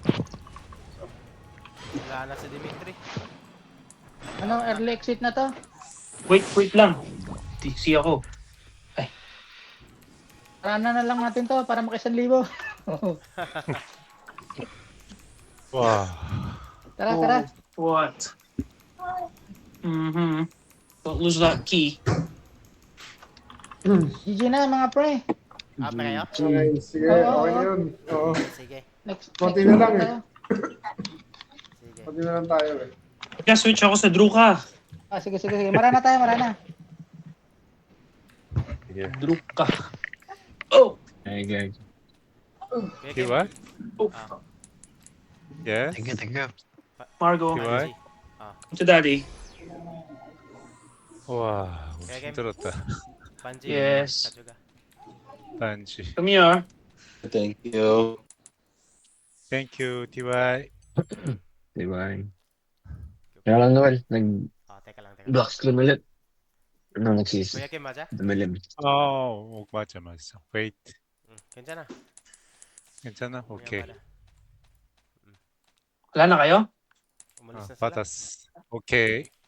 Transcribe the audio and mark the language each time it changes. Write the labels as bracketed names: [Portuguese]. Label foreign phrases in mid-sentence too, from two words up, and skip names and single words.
[Filipino] Wala na si Dimitri. Ano, early exit na to? Wait lang. DC ako. Rana na lang natin to para maki-1,000. Wow. Tara, tara. [English] What? Mm-hmm. Don't lose that key. [Filipino] GG na mga pre. Up na kayo? Okay, sige, Oo, okay oo. na yun. Oo. Sige. Konti na lang eh. tayo. Sige. Konti na lang tayo eh. Kaya switch ako sa Druka. Sige, sige, sige. Marana tayo, marana. Sige. Druka. Oh! Ay, guys. Okay, Diba? Oh. Yes? [English] Thank you. [Filipino] Margo. Diba? [English] To daddy. [Korean] 와, Okay, 힘들었다. [Filipino] Panji. Yes. Kajuga. [Korean] 반지. [English] Come here. Thank you. Thank you, TY. [Filipino] Diba? Kaya lang Noel, Teka lang, teka lang. nag-black screen ulit. Ano, nagsisi. Kuya Kim, [Korean] 맞아? [Filipino] Dumilim. [Korean] 맞아. Wait. 괜찮아. 괜찮아? 오케이. [Filipino] Wala na kayo? Umalis na sila. [Korean] 받았어. 오케이.